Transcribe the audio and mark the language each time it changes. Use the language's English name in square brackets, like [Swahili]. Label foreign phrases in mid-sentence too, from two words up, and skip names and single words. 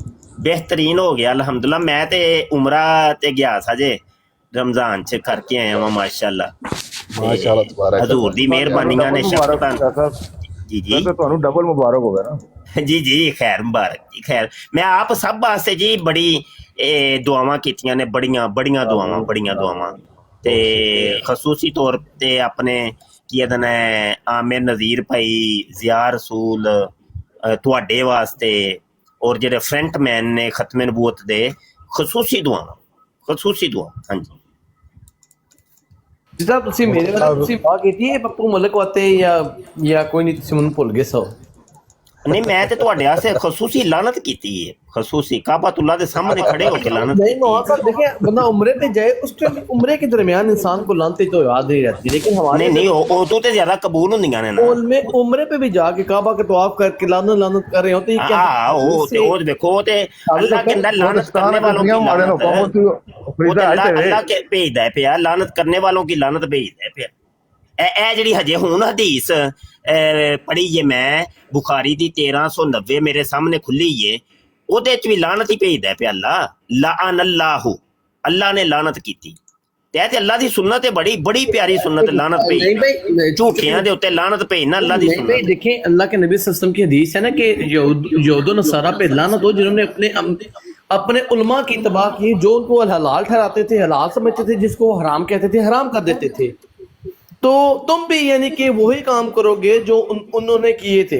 [Urdu] بہترین ہو گیا الحمدللہ. [Punjabi] میں تے عمرہ تے گیا سا جے رمضان چ کر کے آیا ہوں ماشاءاللہ. [Arabic] ماشاء اللہ تبارک [Punjabi] حضور دی اللہ. مہربانیاں نے ڈبل مبارک شفقتاً. [Urdu] ہوگا صاحب. جی جی پھر تو تمہیں ڈبل مبارک ہوگا نا. [Punjabi] جی جی خیر مبارک جی خیر. میں آپ سب واسطے جی بڑی دعاواں کیتیاں نے، بڑیاں دعاواں تے [Urdu] بہت شکریہ. [Punjabi] خصوصی طور تے اپنے کی ادن ہے عامر نذیر بھائی، ضیاء رسول، تواڈے واسطے اور جڑے فرنٹ مین نے ختم نبوت دے خصوصی دعا. ہاں جی جی صاحب ਤੁਸੀਂ ਮੇਰੇ ਵਾਲਾ ਤੁਸੀਂ ਵਾਹ ਕੀਤੀ ਹੈ ਪੱਪੂ ਮਲਕ ਵਾਸਤੇ ਜਾਂ ਕੋਈ ਨਹੀਂ ਤੁਸੀਂ ਮੈਨੂੰ ਭੁੱਲ ਗਏ ਸੋ. نہیں میں تے تواڈے واسطے خصوصی لعنت کیتی ہے، خصوصی کعبۃ اللہ دے سامنے کھڑے ہو کے لعنت نہیں کیتی [Urdu] وہاں ہے. پر دیکھیں بندہ عمرے پہ جائے اس ٹائم عمرے کے درمیان انسان کو لانتے تو یاد نہیں رہتی، لیکن ہمارے [Punjabi] نہیں او تو تے زیادہ قبول ہوندیاں نے نا. [Urdu] عمرے پہ بھی جا کے کعبہ کے طواف کر کے لعنت کر رہے ہوتے ہیں. یہ کیا وہ دیکھو تے اللہ کے اندر لعنت کرنے والوں کی لعنت ہے. [Punjabi] وہ تے اللہ کے بھیجدا ہے پیا، لعنت کرنے والوں کی لعنت بھیجدا ہے پیا. اے جڑی ہجے ہن حدیث پڑھی ہے میں بخاری دی 1390 میرے سامنے کھلی ہے، وہ دے بھی لعنت ہی بھیجدا ہے پیا. لعن اللہ نے لعنت کیتی. تے اللہ دی سنت ہے، بڑی پیاری سنت ہے لعنت بھیجنا. جھوٹیاں دے اوتے لعنت بھیجنا اللہ دی نہیں بھائی سنت. [Urdu] دیکھیں اللہ کے نبی [Arabic] صلی اللہ علیہ وسلم [Urdu] کی حدیث ہے نا کہ یہود و نصارہ پہ لعنت ہو جنہوں نے اپنے علماء کی تباہ کی، جو ان کو حلال ٹھہراتے تھے حلال سمجھتے تھے، جس کو حرام کہتے تھے حرام کر دیتے تھے. تو تم بھی یعنی کہ وہی کام کرو گے جو انہوں نے کیے تھے.